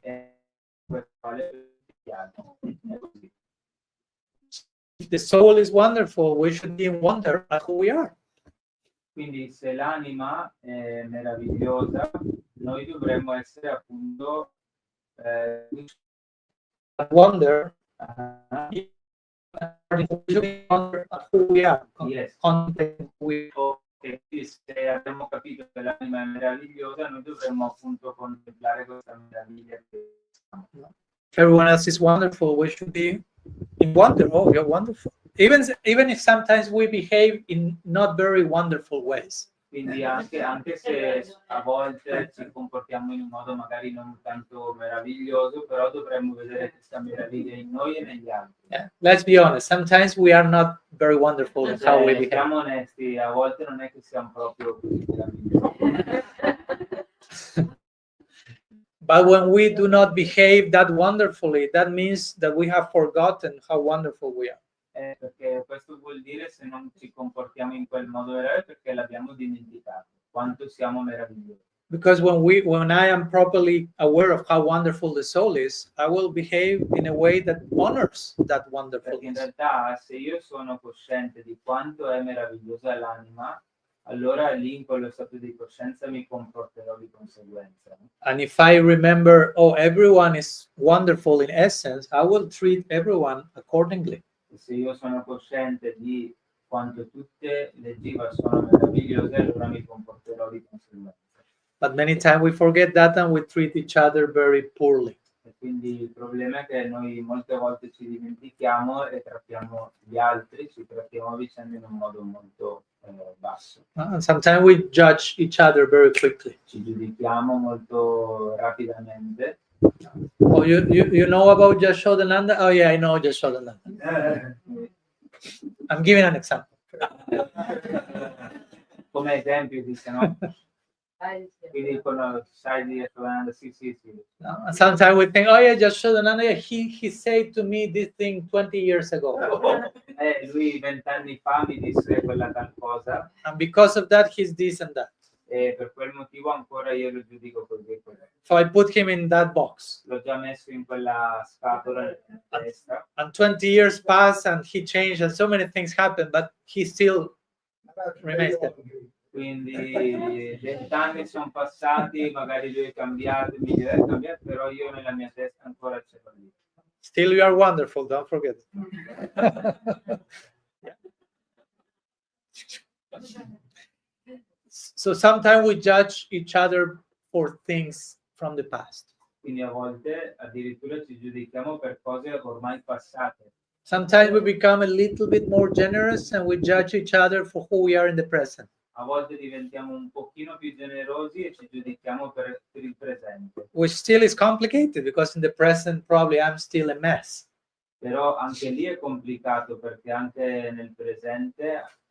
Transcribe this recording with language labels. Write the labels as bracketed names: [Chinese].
[Italian] E questo vale per gli altri. È così. [English] the soul is wonderful, we should be in wonder at who we are. [Italian] Quindi se l'anima è meravigliosa, noi dovremmo essere appunto [English] Wonder ah, at who we are. yes. Content we [Italian] E quindi se abbiamo capito che l'anima è meravigliosa, noi dovremmo appunto contemplare questa meraviglia che siamo. [English] If everyone else is wonderful, we should be in wonder. Oh, you're wonderful. Even if sometimes we behave in not very wonderful ways. [Italian] Quindi anche se a volte ci comportiamo in un modo magari non tanto meraviglioso, però dovremmo vedere questa meraviglia in noi e negli altri. [English] Yeah. Let's be honest. Sometimes we are not very wonderful in how we behave. [Italian] Siamo onesti, a volte non è che siamo proprio così meravigliosi. [English] But when we do not behave that wonderfully, that means that we have forgotten how wonderful we are. [Italian] Perché questo vuol dire se non ci comportiamo in quel modo vero perché l'abbiamo dimenticato quanto siamo meravigliosi. [English] Because when I am properly aware of how wonderful the soul is, I will behave in a way that honors that [Italian] Perché in [English] wonderfulness. [Italian] realtà se io sono cosciente di quanto è meravigliosa l'anima, allora lì in quello stato di coscienza mi comporterò di conseguenza. [English] And if I remember, oh, everyone is wonderful in essence, I will treat everyone accordingly. [Italian] E se io sono cosciente di quanto tutte le jiva sono meravigliose, allora mi comporterò di conseguenza. [English] But many times we forget that and we treat each other very poorly. [Italian] E quindi il problema è che noi molte volte ci dimentichiamo e trattiamo gli altri, ci trattiamo a vicenda in un modo molto basso. [English] And sometimes we judge each other very quickly. [Italian] Ci giudichiamo molto rapidamente. [English] Oh, you know about Yashodananda? Oh yeah, I know Yashodananda. I'm giving an example. [Italian] Come esempio dice, no? Quindi dicono, sai di Yashodananda? Sì. No? [English] And sometimes we think, oh yeah, Yashodananda, yeah, he said to me this thing 20 years ago. [Italian] Lui 20 anni fa mi disse quella tal cosa [English] And because of that, he's this and that. [Italian] e per quel motivo ancora io lo giudico così e così. [English] So I put him in that box. [Italian] L'ho già messo in quella scatola nella testa. [English] And 20 years pass and he changed and so many things happen, but he still remains there. [Italian] Quindi 20 anni sono passati, magari lui è cambiato, il migliore è cambiato, però io nella mia testa ancora c'è lì. [English] Still you are wonderful, don't forget. So sometimes we judge each other for things from the past. [Italian] Quindi a volte addirittura ci giudichiamo per cose ormai passate. [English] Sometimes we become a little bit more generous and we judge each other for who we are in the present. [Italian] A volte diventiamo un pochino più generosi e ci giudichiamo per il presente. [English] Which still is complicated because in the present probably I'm still a mess. [Italian] Però anche lì è complicato perché anche nel presente